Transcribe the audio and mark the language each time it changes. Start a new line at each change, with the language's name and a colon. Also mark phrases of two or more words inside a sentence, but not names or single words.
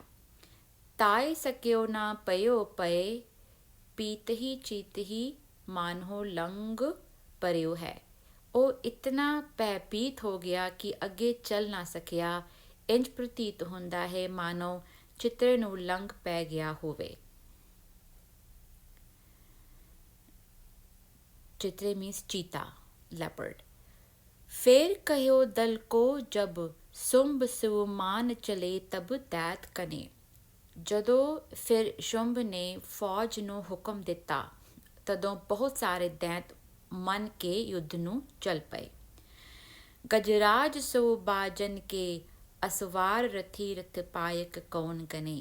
Braj: ਤਾਏ ਸਕਿਓ ਨਾ ਪਇਓ ਪਏ ਪੀਤਹੀ ਚੀਤਹੀ ਮਾਨਹੋ ਲੰਗ ਭਰਿਓ ਹੈ।
Punjabi: ਉਹ ਇਤਨਾ ਭੈਭੀਤ ਹੋ ਗਿਆ ਕਿ ਅੱਗੇ ਚੱਲ ਨਾ ਸਕਿਆ। ਇੰਝ ਪ੍ਰਤੀਤ ਹੁੰਦਾ ਹੈ ਮਾਨੋ ਚਿੱਤਰੇ ਨੂੰ ਲੰਘ ਪੈ ਗਿਆ ਹੋਵੇ।
English: chitre means cheeta, leopard.
Braj: फेर कहो दल को जब शुंभ सुमान चले तब दैत कने।
Punjabi: ਜਦੋਂ ਫਿਰ ਸ਼ੁੰਭ ਨੇ ਫੌਜ ਨੂੰ ਹੁਕਮ ਦਿੱਤਾ ਤਦੋਂ ਬਹੁਤ ਸਾਰੇ ਦੈਂਤ ਮੰਨ ਕੇ ਯੁੱਧ ਨੂੰ ਚੱਲ ਪਏ।
Braj: ਗਜਰਾਜ ਸੋ ਬਾਜਨ ਕੇ ਅਸਵਾਰ ਰਥੀ ਰਥ ਪਾਇਕ ਕੌਣ ਗਨੇ।